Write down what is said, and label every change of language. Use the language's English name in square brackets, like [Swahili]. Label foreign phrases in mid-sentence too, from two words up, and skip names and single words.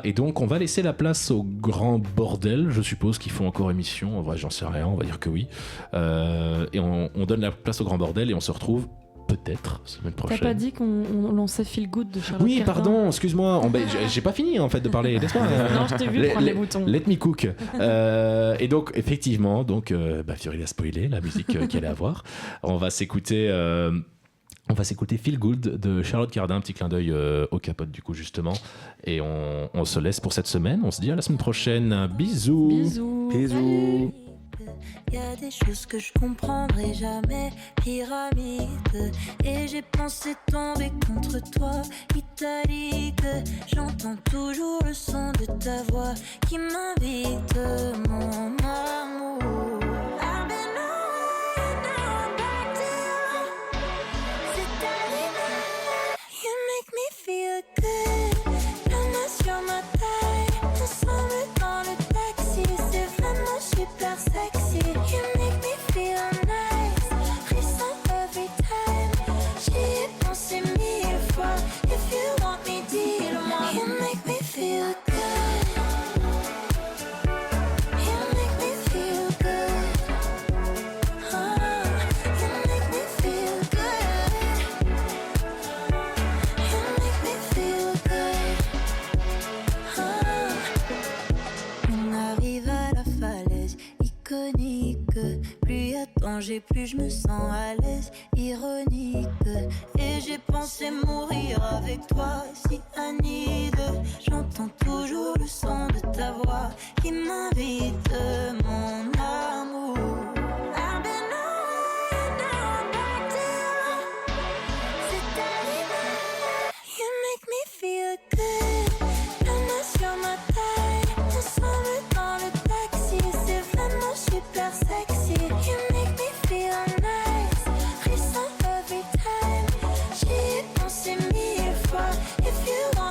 [French] Et donc, on va laisser la place au grand bordel. Je suppose qu'ils font encore émission. En vrai, j'en sais rien. On va dire que oui. Et on donne la place au grand bordel et on se retrouve peut-être semaine prochaine. T'as pas dit qu'on lançait Feel Good de Charlotte Oui, Cardin. pardon, excuse-moi. J'ai pas fini en fait de parler. Laisse-moi. Non, je t'ai vu prendre les boutons. [English] Let me cook. [French] Et donc, effectivement, Fiori a spoilé la musique qu'elle allait avoir. On va s'écouter Feel Good de Charlotte Cardin, un petit clin d'œil au capote du coup justement. Et on se laisse pour cette semaine. On se dit à la semaine prochaine. Bisous. Bisous. Bisous. Y a des choses que je comprendrai jamais, pyramide. Et j'ai pensé tomber contre toi, italique. J'entends toujours le son de ta voix qui m'invite, mon amour. [English] I've been away, now I'm back to you. [French] C'est arrivé, [English] you make me feel good. [French] La main sur ma taille, ensemble dans le taxi. C'est vraiment super sexy. [English] You make me feel nice, frisson every time. [French] J'y ai pensé 1000 fois. [English] If you want me, [French] dis-le-moi. [English] You make me feel good. You make me feel good. You make me feel good. You make me feel good. [French] On arrive à la falaise iconique. Plus y a de danger, plus je me sens à l'aise, ironique. Et j'ai pensé mourir avec toi, si Anide. J'entends toujours le son de ta voix qui m'invite, mon amour. [English] I've been away, now I'm back to you. [French] C'est arrivé, [English] you make me feel good. [French] La main sur ma taille, ensemble dans le taxi. C'est vraiment super sexy. [English] You make me feel nice, frisson every time. [French] J'y ai pensé 1000 fois. [English] If you